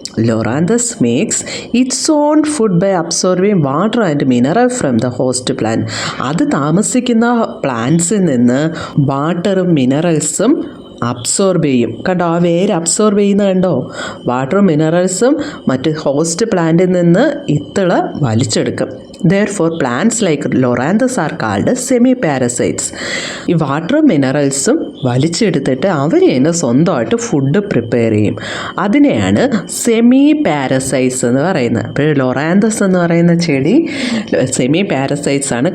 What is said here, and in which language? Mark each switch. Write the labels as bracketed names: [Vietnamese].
[English] Loranthus makes its own food by absorbing water and mineral from the host plant. [Malayalam] അത് താമസിക്കുന്ന പ്ലാന്റ്സിൽ നിന്ന് വാട്ടറും മിനറൽസും absorb ചെയ്യും. കണ്ടോ, ആ വേര് അബ്സോർബ് ചെയ്യുന്ന കണ്ടോ? വാട്ടറും മിനറൽസും മറ്റ് ഹോസ്റ്റ് പ്ലാന്റിൽ നിന്ന് ഇത്തിള് വലിച്ചെടുക്കും. [English] Therefore, plants like Loranthus are called semi parasites. [Malayalam] ഈ വാട്ടറും മിനറൽസും വലിച്ചെടുത്തിട്ട് അവർ തന്നെ സ്വന്തമായിട്ട് ഫുഡ് പ്രിപ്പയർ ചെയ്യും. അതിനെയാണ് സെമി പാരസൈറ്റ്സ് എന്ന് പറയുന്നത്. അപ്പോൾ ലൊറാന്തസ് എന്ന് പറയുന്ന ചെടി സെമി പാരസൈറ്റ്സ് ആണ്.